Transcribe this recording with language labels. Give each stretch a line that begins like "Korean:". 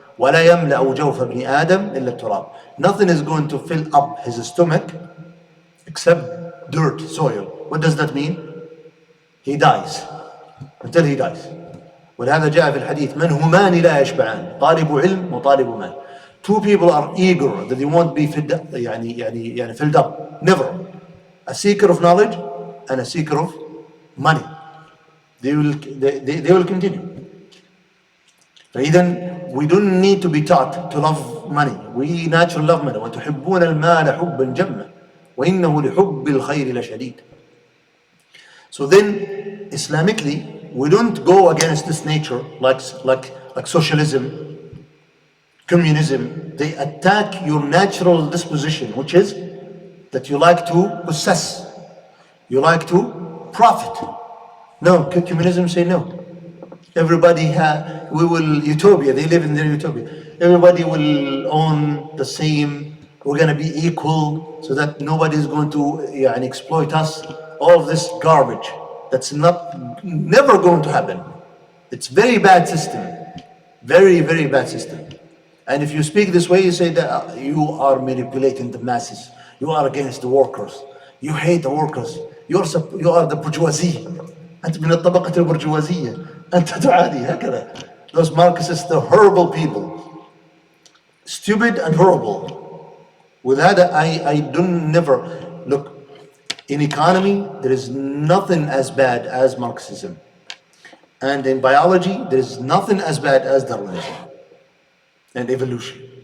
Arabic: ولا يملأ جوف ابن آدم إلا التراب.
English: Nothing is going to fill up his stomach except dirt, soil. What does that mean? He dies until he dies.
Arabic: ولهذا جاء في الحديث من همان لا يشبعان طالب علم وطالب مال.
English: Two people are eager that they won't be filled up, يعني filled up. Never. A seeker of knowledge and a seeker of money. They will continue. فإذا we don't need to be taught to love money. We naturally love money.
Arabic: وتحبون المال حبا جما وإنه لحب الخير لشديد.
English: So then, Islamically, we don't go against this nature like socialism, communism. They attack your natural disposition, which is that you like to possess, you like to profit. No, communism say no. Everybody we will utopia. They live in their utopia. Everybody will own the same. We're gonna be equal, so that nobody is going to exploit us. All of this garbage. That's never going to happen. It's very bad system. Very, very bad system. And if you speak this way, you say that you are manipulating the masses. You are against the workers. You hate the workers. You are the bourgeoisie.
Arabic: أنت من الطبقة البرجوازية. أنت تعادي هكذا.
English: Those Marxists, the horrible people. Stupid and horrible. With that, I don't never look. In economy, there is nothing as bad as Marxism. And in biology, there is nothing as bad as Darwinism and evolution.